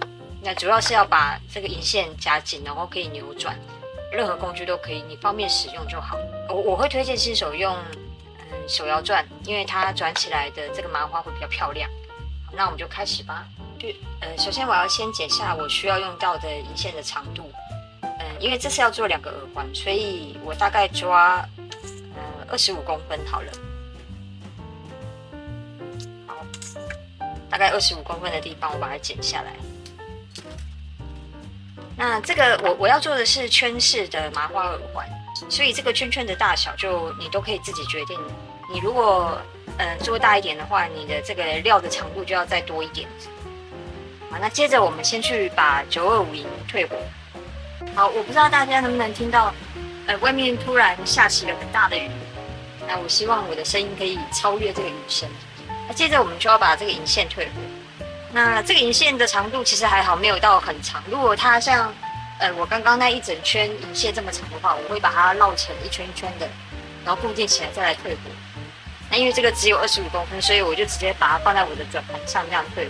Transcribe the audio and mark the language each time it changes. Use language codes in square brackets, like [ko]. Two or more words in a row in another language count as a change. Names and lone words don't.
[zh] 那主要是要把這個銀線夾緊，然後可以扭轉，任何工具都可以，你方便使用就好。我會推薦新手用手摇钻，因為它轉起來的这個麻花會比較漂亮。好，那我們就開始吧。首先我要先剪下我需要用到的銀線的長度。因為這是要做2個耳環，所以我大概抓25公分好了。好，大概25公分的地方我把它剪下來。那這個我要做的是圈式的麻花耳環，所以這個圈圈的大小就你都可以自己決定。你如果做大一點的話，你的這個料的長度就要再多一點。好，那接着我們先去把925银退火。好，我不知道大家能不能聽到，外面突然下起了很大的雨。那我希望我的聲音可以超越這個雨聲。那接着我們就要把這個銀線退火。那這個銀線的長度其實還好，沒有到很長。如果它像我剛剛那一整圈銀線這麼長的話，我會把它繞成一圈一圈的，然後固定起來再來退火。那因為這個只有25公分，所以我就直接把它放在我的轉盤上這樣退火。